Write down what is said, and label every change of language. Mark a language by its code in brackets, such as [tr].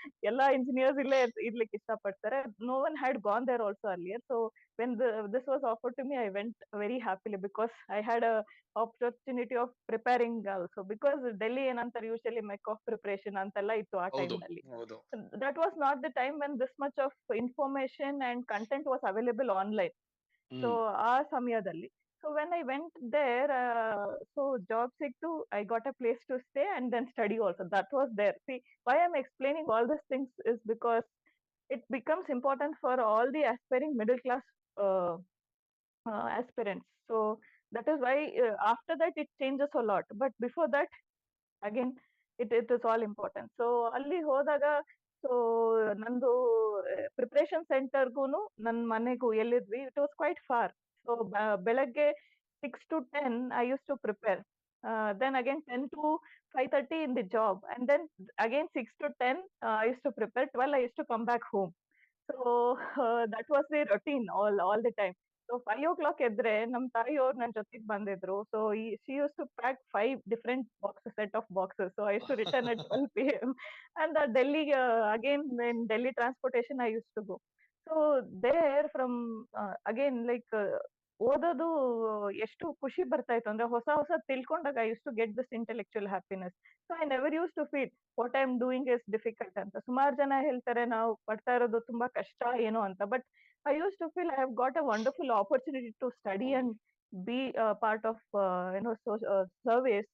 [kn] ಎಲ್ಲಾ ಇಂಜಿನಿಯರ್ಸ್ ಇಲ್ಲೇ ಇರ್ಲಿಕ್ಕೆ ಇಷ್ಟಪಡ್ತಾರೆ. [en] No one had gone there also earlier. So when this was offered to me, I went very happily, because I had a opportunity of preparing also. [kn] Because Delhi ಏನಂತಾರೆ, usually ಮೆಕ್ of preparation ಅಂತೆಲ್ಲ ಇತ್ತು ಆ ಹೌದು. Time ನಲ್ಲಿ. ಹೌದು. [en] That was not the time when this much of information and content was available online. So [kn] ಆ ಸಮಯದಲ್ಲಿ, [en] so when I went there, so job ಸಿಕ್ತು, I got a place to stay and then study also. That was there. See, why I'm explaining all these things is because it becomes important for all the aspiring middle class uh, aspirants. So that is why after that it changes a lot. But before that, again it is all important. [kn] So ಅಲ್ಲಿ ಹೋದಾಗ so ನಂದು preparation ಸೆಂಟರ್ಗೂನು ನನ್ನ ಮನೆಗೂ ಎಲ್ಲಿದ್ವಿ, [en] It was quite far. So ಬೆಳಗ್ಗೆ 6 to 10 I use to prepare, then again 10 to 5:30 in the job, and then again 6 to 10 I used to prepare, 12 I used to come back home. So that was the routine all the time. [kn] So 5 o'clock ಎದ್ರೆ ನಮ್ ತಾಯಿಯವ್ರು ನನ್ ಜೊತೆಗ್ ಬಂದಿದ್ರು. [en] So she used to pack 5 different boxes, set of boxes. So I used to return at 12 p.m. And Delhi, again in Delhi transportation I used to go. So there from again like [kn] ಓದೋದು ಎಷ್ಟು ಖುಷಿ ಬರ್ತಾ ಇತ್ತು ಅಂದ್ರೆ ಹೊಸ ಹೊಸ ತಿಳ್ಕೊಂಡಾಗ [en] I use to get this intellectual happiness. So I never use to feel what I am doing is difficult ಅಂತ. [kn] ಸುಮಾರು ಜನ ಹೇಳ್ತಾರೆ ನಾವು ಪಡ್ತಾ ಇರೋದು ತುಂಬಾ ಕಷ್ಟ ಏನೋ ಅಂತ, [en] But I use to feel I have got a wonderful opportunity to study and be part of service.